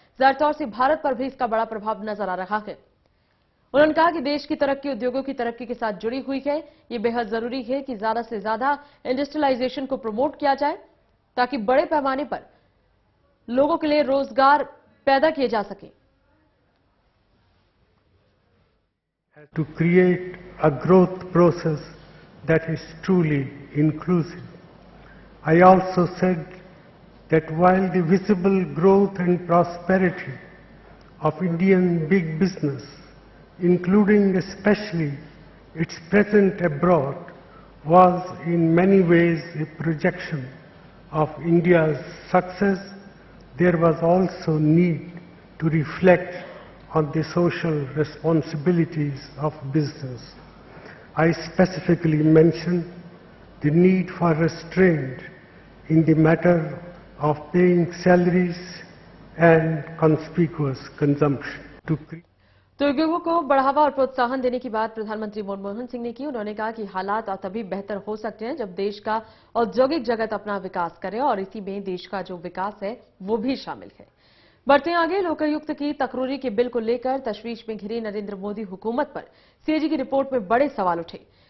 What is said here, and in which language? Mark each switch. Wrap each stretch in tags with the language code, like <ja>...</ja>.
<hi>जाहिर तौर से भारत पर भी इसका बड़ा प्रभाव नजर आ रहा है। उन्होंने कहा कि देश की तरक्की उद्योगों की तरक्की के साथ जुड़ी हुई है। ये बेहद जरूरी है कि ज्यादा से ज्यादा इंडस्ट्रियलाइजेशन को प्रमोट किया जाए, ताकि बड़े पैमाने पर लोगों के लिए रोजगार पैदा किए जा सके।</hi> <en>To create a growth process that is truly inclusive. I also said that while the visible growth and prosperity of Indian big business, including especially its presence abroad, was in many ways a projection of India's success, there was also need to reflect on the social responsibilities of business. I specifically mentioned the need for restraint in the matter of paying salaries and conspicuous consumption.</en> <hi>तो उद्योगों को बढ़ावा और प्रोत्साहन देने की बात प्रधानमंत्री मनमोहन सिंह ने की। उन्होंने कहा कि हालात तभी बेहतर हो सकते हैं जब देश का औद्योगिक जगत अपना विकास करे, और इसी में देश का जो विकास है वो भी शामिल है। बढ़ते आगे, लोकायुक्त की तकरीरी के बिल को लेकर तशवीश में घिरी नरेंद्र मोदी हुकूमत पर सीएजी की रिपोर्ट में बड़े सवाल उठे।</hi>